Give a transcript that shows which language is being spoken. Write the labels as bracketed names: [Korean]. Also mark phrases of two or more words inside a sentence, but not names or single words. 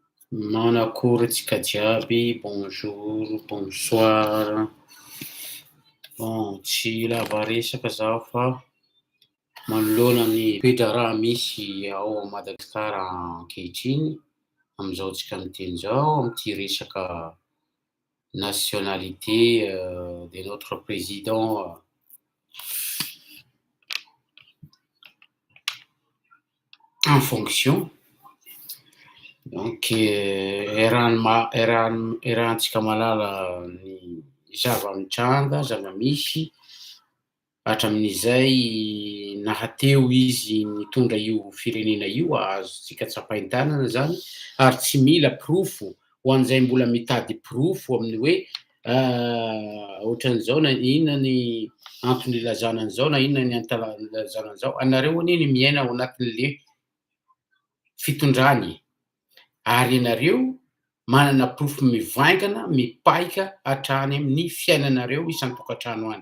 [Malagasy] Manakory antsika jiaby, [French] bonjour, bonsoir. Bon, [Malagasy] tsy lava resaka zaho fa manoloana ny toetra raha misy ao Madagasikara ankehitriny, am'zao tsika miteny zao, am'ty resaka [French] nationalité de notre président en fonction. [Malagasy] Donc iarahantsika malala ny zava-mitranga, zava-misy, hatramin'izay nahateo izy nitondra io firenena io, azontsika tsapain-tanana zany, ary tsy mila pirofo ho an'izay mbola mitady pirofo amin'ny hoe ohatran'izao na inona ny antony ilazana an'izao na inona ny ilazana an'izao, anareo anie miaina ao anatin'le fitondrany, ary ianareo manana pirofo mivaingana, mipaika hatrany amin'ny fiainanareo isan-tokantrano any.